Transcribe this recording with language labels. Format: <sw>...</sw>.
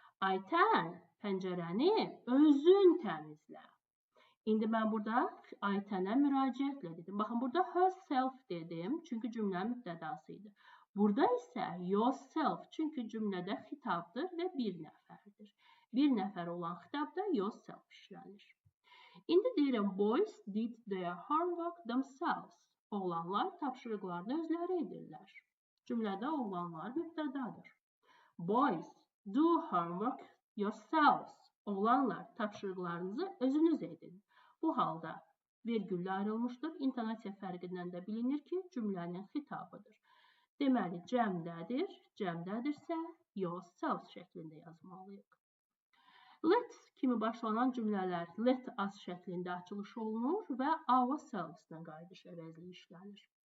<az>Aytən pəncərəni özün təmizlə. İndi mən burada Aytənə müraciətlə dedim. Baxın, burada herself dedim, çünki cümlənin mübtədası idi. Burada isə yourself, çünki cümlədə xitabdır və bir nəfərdir. Bir nəfər olan xitabda yourself işlənir. İndi deyirəm,</az> <en>boys did their homework themselves.</en> <az>Oğlanlar tapşırıqlarını özləri edirlər. Cümlədə oğlanlar mübtədadır.</az> <en>Boys do homework yourselves.</en> <az>Oğlanlar tapşırıqlarınızı özünüz edin. Bu halda vergüllə ayrılmışdır. İntonasiya fərqindən də bilinir ki, cümlənin xitabıdır. Deməli, cəmdədir. Cəmdədirsə, yourselves şəklində yazmalıyıq. Let's kimi başlanan cümlələr let us şəklində açılış olunur və ourselves-dən qayıdış əvəzliyi işlənir.</az>